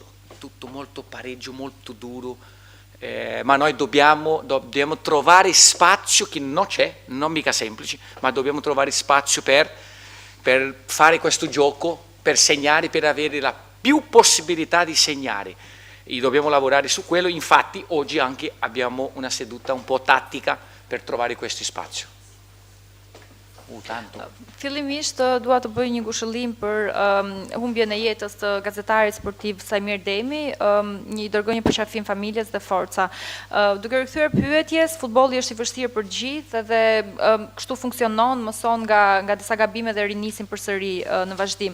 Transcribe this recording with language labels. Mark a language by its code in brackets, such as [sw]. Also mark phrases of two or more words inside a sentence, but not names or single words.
[it] Tutto molto pareggio, molto duro, ma noi dobbiamo trovare spazio che non c'è, non mica semplice, ma dobbiamo trovare spazio per fare questo gioco, per segnare, per avere la più possibilità di segnare. E dobbiamo lavorare su quello, infatti oggi anche abbiamo una seduta un po' tattica per trovare questo spazio. [sq] Fillimisht dua të bëj një ngushëllim për humbjen e jetës të gazetarit sportiv Sajmir Demi, i dërgoj një përqafim familjes dhe forca. Duke rikthyer pyetjes, futbolli është i vështirë për gjithë dhe kështu funksionon, mëson nga disa gabime dhe rinisin përsëri në vazhdim.